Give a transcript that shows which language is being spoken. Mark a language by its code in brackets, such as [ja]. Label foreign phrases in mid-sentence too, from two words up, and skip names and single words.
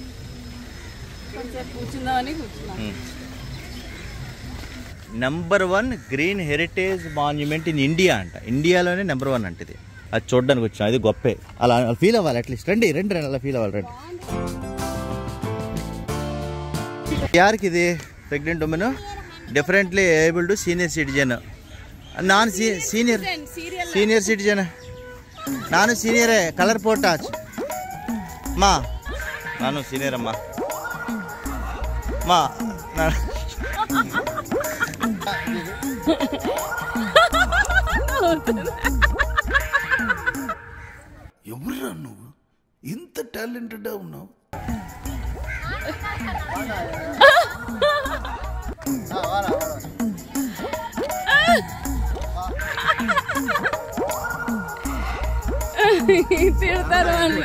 [en] number 1 green heritage monument in India అంట. [te] ఇండియాలోనే నెంబర్ 1 అంట ఇది. అది చూడడానికి వచ్చాం. అది గొప్పే. అలా ఫీల్ అవ్వాలి అట్లీస్ట్. రండి రండి రండి అలా ఫీల్ అవ్వాలి. రండి. యార్కి ఇది [en] pregnant women differently able to senior citizen [kn] ನಾನು ಸೀನಿಯರ್ ಸಿಟಿಜನ್. ನಾನು ಸೀನಿಯರೇ. [en] colour photo [kn] ಮಾ, ನಾನು ಸೀನಿಯರ್ ಅಮ್ಮ ಮಾ. [te] ఎవర్రా నువ్వు ఇంత టాలెంటెడ్ ఉన్నావు? తిడతారు